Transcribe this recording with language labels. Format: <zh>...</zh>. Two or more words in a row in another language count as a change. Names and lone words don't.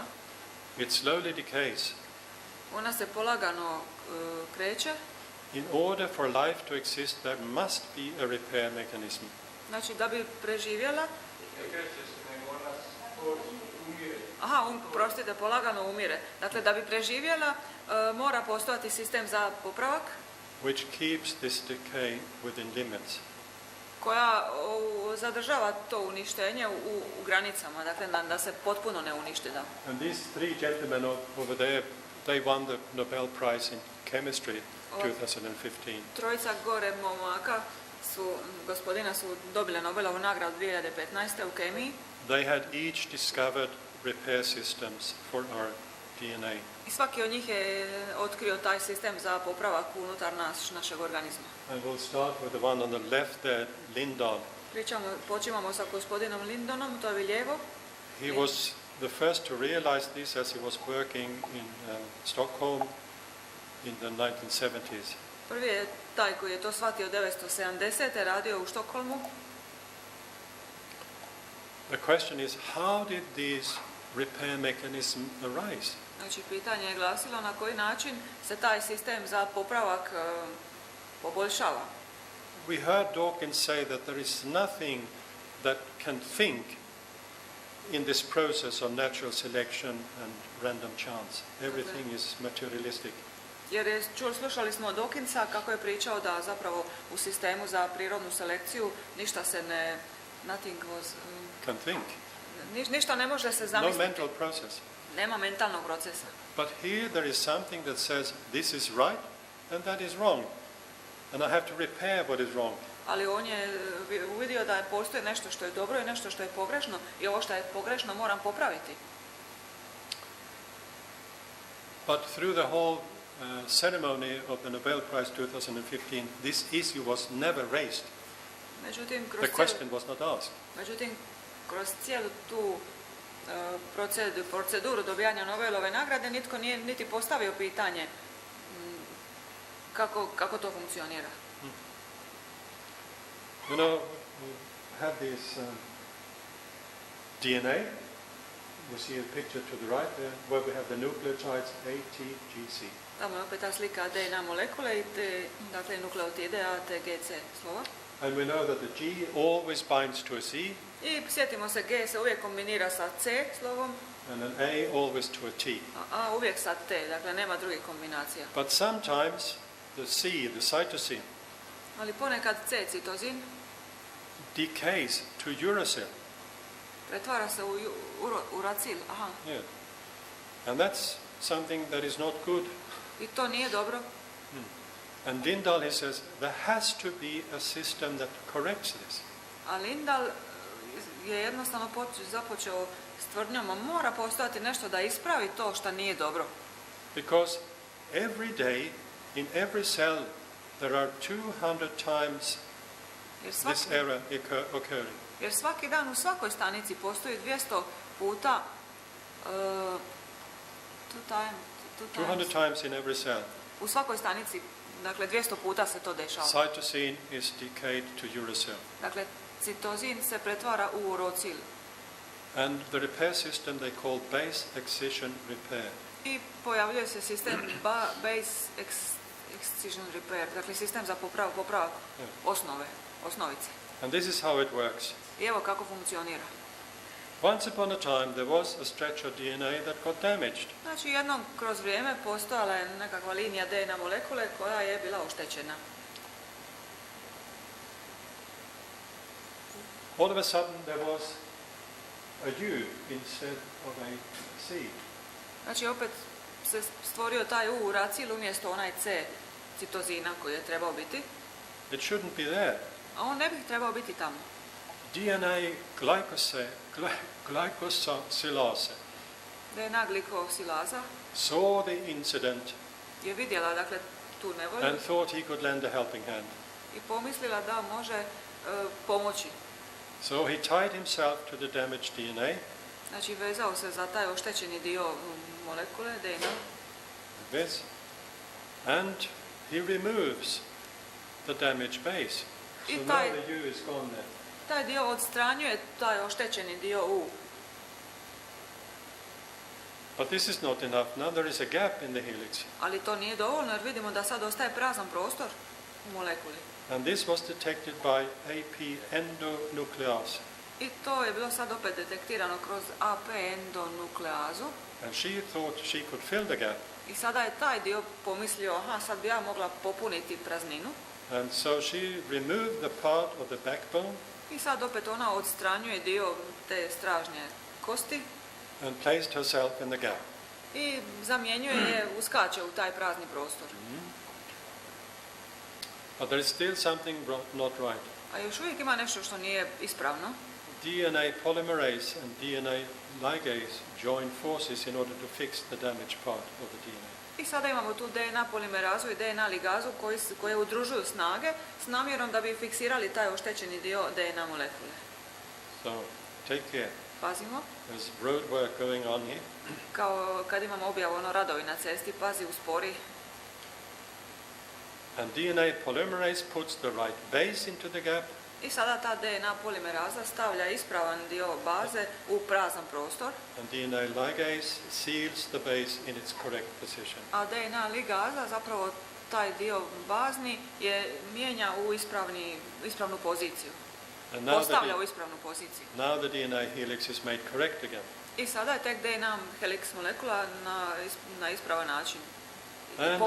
<en>It slowly decays.</en> <hr>ona se polagano kreće.</hr> <en>In order for life to exist, there must be a repair mechanism.</en> <hr>Znači, da bi preživjela, prostite, polagano umire. Dakle, da bi preživjela, mora postojati sistem za popravak,</hr> <en>Which keeps this decay within limits.</en> <hr>koja zadržava to uništenje u granicama, dakle da se potpuno ne uništi. Da.</hr> <en>And these three gentlemen over there, they won the Nobel Prize in Chemistry 2015.</en> <hr>Trojica gore momaka gospodina su dobile Nobelovu nagradu 2015. u kemiji.</hr> <en>They had each discovered repair systems for our DNA.</en> <hr>I svaki od njih je otkrio taj sistem za popravak unutar našeg organizma.</hr> <en>And we'll start with the one on the left there, Lindahl.</en> <hr>Počimamo sa gospodinom Lindonom, to je lijevo.</hr> <en>He was the first to realize this as he was working in Stockholm in the 1970s.</en> <hr>Prvi je taj koji je to shvatio 1970. radio u Štokholmu.</hr> <en>The question is, how did these repair mechanisms arise?</en> <hr>Znači, pitanje je glasilo na koji način se taj sistem za popravak poboljšava.</hr> <en>We heard Dawkins say that there is nothing that can think in this process of natural selection and random chance. Everything is materialistic.</en> <hr>Jer slušali smo Dawkinsa kako je pričao da zapravo u sistemu za prirodnu selekciju ništa se ne...</hr> <en>Nothing was... Can think.</en> <hr>Ništa ne može se</hr> <en>No</en> <hr>zamisliti.</hr> <en>mental process.</en> <hr>Nema mentalnog procesa.</hr> <en>But here there is something that says this is right and that is wrong. And I have to repair what is wrong.</en> <hr>Ali on je uvidio da postoji nešto što je dobro i nešto što je pogrešno i ovo što je pogrešno moram popraviti.</hr> <en>But through the whole ceremony of the Nobel Prize 2015, this issue was never raised. The question was not asked.</en> <hr>Međutim, kroz cijelu tu proceduru dobijanja Nobelove nagrade nitko nije niti postavio pitanje kako to funkcionira.</hr> <en>You know, we have this DNA. You see a picture to the right there, where we have the nucleotides A, T, G, C.</en> <hr>Tamo je opet ta slika DNA molekule i dakle nukleotide A, T, G, C slova.</hr> <en>And we know that the G always binds to a C,</en> <hr>I sjetimo se, G se uvijek kombinira sa C slovom,</hr> <en>and an A always to a T.</en> <hr>a A uvijek sa T, dakle nema drugih kombinacija.</hr> <en>But sometimes the C, the cytosine,</en> <hr>Ali ponekad C citozin</hr> <en>decays to uracil.</en> <hr>pretvara se u uracil. Aha.</hr> <en>Yeah. And that's something that is not good.</en> <hr>I to nije dobro.</hr> <en>And Lindahl, he says, there has to be a system that corrects this.</en> <hr>A Lindahl je jednostavno započeo s tvrdnjom, a mora postojati nešto da ispravi to što nije dobro.</hr> <en>Because every day, in every cell, there are 200 times this error occurring.</en> <hr>Jer svaki dan u svakoj stanici postoji 200 puta</hr> <en>200 times in every cell.</en> <hr>U svakoj stanici, dakle 200 puta se to dešava.</hr> <en>Cytosine is decayed to uracil.</en> <hr>Dakle, citozin se pretvara u urocil.</hr> <en>And the repair system they call base excision repair.</en> <hr>I pojavljuje se sistem</hr> <en>base excision repair,</en> <hr>dakle sistem za popravak osnovice.</hr> <en>And this is how it works.</en> <hr>I evo kako funkcionira.</hr> <en>Once upon a time there was a stretch of DNA that got damaged.</en> <hr>Znači jednom kroz vrijeme postojala je nekakva linija DNA molekule koja je bila oštećena.</hr> <en>All of a sudden there was a U instead of a C.</en> <hr>Znači opet se stvorio taj U uracil umjesto onaj C citozina koji je trebao biti.</hr> <en>It shouldn't be there.</en> <hr>A on ne bi trebao biti tamo.</hr> <en>DNA glycosylase</en> <hr>DNA glikosilaza</hr> <en>saw the incident</en> <hr>je vidjela dakle tu nevolju</hr> <en>and thought he could lend a helping hand.</en> <hr>i pomislila da može pomoći.</hr> <en>So he tied himself to the damaged DNA.</en> <hr>Znači vezao se za taj oštećeni dio molekule DNA.</hr> <en>This, and he removes the damaged base. So</en> <hr>I</hr> <en>now</en> <hr>taj-</hr> <en>the U is gone there.</en> <hr>Taj dio odstranjuje taj oštećeni dio U.</hr> <en>But this is not enough. Now there is a gap in the helix.</en> <hr>Ali to nije dovoljno jer vidimo da sad ostaje prazan prostor u molekuli.</hr> <en>And this was detected by AP endonuclease.</en> <hr>I to je bilo sad opet detektirano kroz AP endonukleazu.</hr> <en>And she thought she could fill the gap.</en> <hr>I sada je taj dio pomislio, aha, sad bi ja mogla popuniti prazninu.</hr> <en>And so she removed the part of the backbone</en> <hr>I sad opet ona odstranjuje dio te stražnje kosti</hr> <en>and placed herself in the gap.</en> <hr>i zamjenjuje je, uskače u taj prazni prostor.</hr> <en>But there is still something not right.</en> <hr>A još uvijek ima nešto što nije ispravno.</hr> <en>DNA polymerase and DNA ligase join forces in order to fix the damaged part of the DNA.</en> <hr>I sada imamo tu DNA polimerazu i DNA ligazu koje udružuju snage s namjerom da bi fiksirali taj oštećeni dio DNA molekule.</hr> <en>So take care.</en> <hr>Pazimo,</hr> <en>There's road work going on here.</en> <hr>kao kad imamo objavu radovi na cesti, pazi, uspori.</hr> <en>And DNA polymerase puts the right base into the gap,</en> <hr>I sada ta DNA polimeraza stavlja ispravan dio baze u prazan prostor,</hr> <en>and DNA ligase seals the base in its correct position.</en> <hr>a DNA ligaza zapravo taj dio bazni je mijenja u ispravnu poziciju.</hr> <en>And now</en> <hr>Postavlja u ispravnu poziciju.</hr> <en>the DNA helix is made correct again.</en> <hr>I sada je tek DNA helix molekula na ispravan način</hr> <en>And it</en>